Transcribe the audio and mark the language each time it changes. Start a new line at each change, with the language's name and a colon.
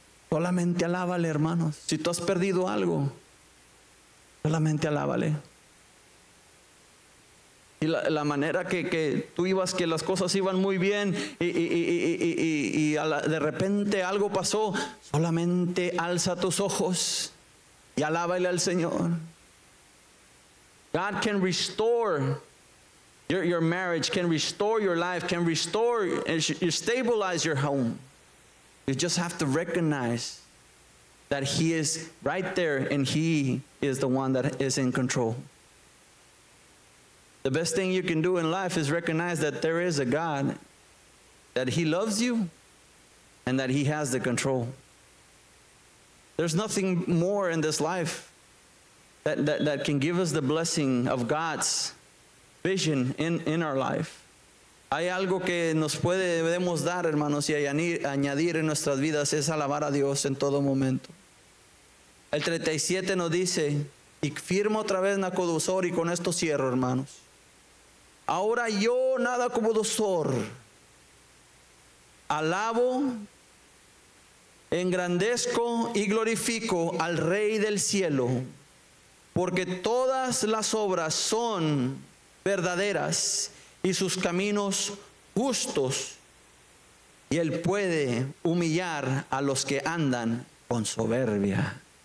Spanish: Solamente alábale, hermanos. Si tú has perdido algo, solamente alábale. Y la manera que tú ibas, que las cosas iban muy bien, y de repente algo pasó, solamente alza tus ojos y alábale al Señor.
English: God can restore your marriage, can restore your life, can restore and stabilize your home. You just have to recognize that He is right there, and He is the one that is in control. The best thing you can do in life is recognize that there is a God, that He loves you, and that He has the control. There's nothing more in this life that can give us the blessing of God's vision in our life.
Spanish: Hay algo que nos debemos dar, hermanos, y añadir en nuestras vidas, es alabar a Dios en todo momento. El 37 nos dice, y firma otra vez Nabucodonosor, y con esto cierro, hermanos. Ahora yo, Nabucodonosor, alabo, engrandezco y glorifico al Rey del cielo, porque todas las obras son verdaderas y sus caminos justos, y Él puede humillar a los que andan con soberbia.